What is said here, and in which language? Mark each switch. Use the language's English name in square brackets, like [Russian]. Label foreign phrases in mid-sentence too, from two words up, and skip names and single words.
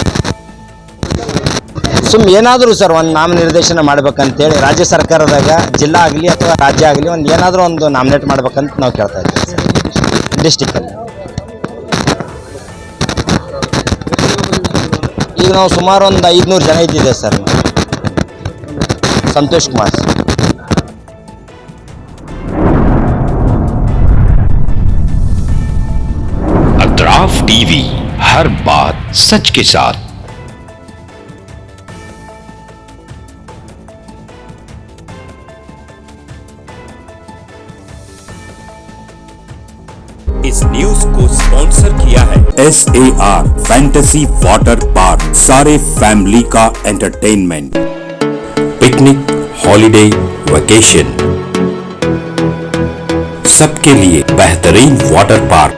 [Kannada] ಏನಾದರೂ ಸರ್ ಒಂದು ನಾಮನಿರ್ದೇಶನ ಮಾಡ್ಬೇಕಂತೇಳಿ ರಾಜ್ಯ ಸರ್ಕಾರದಾಗ ಜಿಲ್ಲಾ ಆಗಲಿ ಅಥವಾ ರಾಜ್ಯ ಆಗಲಿ ಒಂದು ಏನಾದರೂ ಒಂದು ನಾಮಿನೇಟ್ ಮಾಡ್ಬೇಕಂತ ನಾವು ಕೇಳ್ತಾ ಇದ್ದೀವಿ ಸರ್ ಡಿಸ್ಟಿಕ್ಕಲ್ಲಿ. ಈಗ ನಾವು ಸುಮಾರು ಒಂದು 500 ಜನ ಇದ್ದಿದ್ದೇವೆ ಸರ್. ಸಂತೋಷ್ ಕುಮಾರ್. [Hindi] अतराफ टीवी, हर बात सच के साथ। इस न्यूज को स्पॉन्सर किया है SAR फैंटेसी वाटर पार्क, सारे फैमिली का एंटरटेनमेंट, [English] picnic, holiday, vacation, [Hindi] सबके लिए बेहतरीन [English] water park.